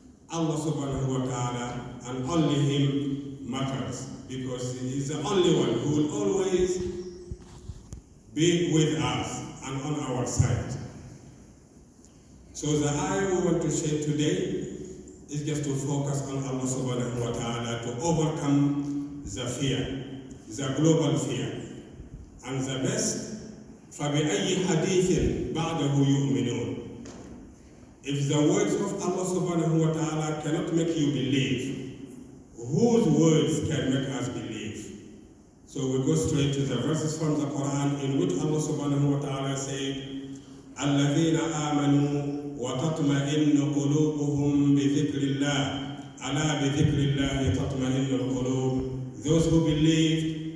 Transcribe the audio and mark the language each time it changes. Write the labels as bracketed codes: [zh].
[en] Allah subhanahu wa ta'ala and only Him matters, because He is the only one who will always be with us and on our side. So the ayah we want to share today is just to focus on Allah subhanahu wa ta'ala to overcome the fear, the global fear. And the best, [ar] فَبِأَيِّ حَدِيثٍ بَعْدَهُ يُؤْمِنُونَ. [en] If the words of Allah subhanahu wa ta'ala cannot make you believe, whose words can make us believe? So we go straight to the verses from the Quran in which Allah subhanahu wa ta'ala said, [ar] الَّذِينَ آمَنُوا وَتَطْمَئِنُّ قُلُوبُهُمْ بِذِكْرِ اللَّهِ أَلَا بِذِكْرِ اللَّهِ تَطْمَئِنُّ الْقُلُوبُ. [en] Those who believed